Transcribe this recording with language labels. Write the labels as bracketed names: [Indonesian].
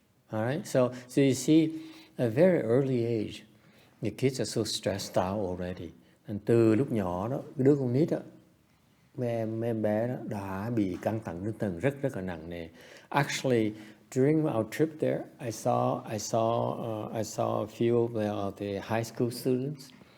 [English] Alright, so you see, at a very early age, the kids are so stressed out already. [Vietnamese] And từ lúc nhỏ đó, cái đứa con nít đó, mấy em bé đó đã bị căng thẳng tinh thần rất là nặng nề. [English] Actually, during our trip there, I saw a few of the high school students.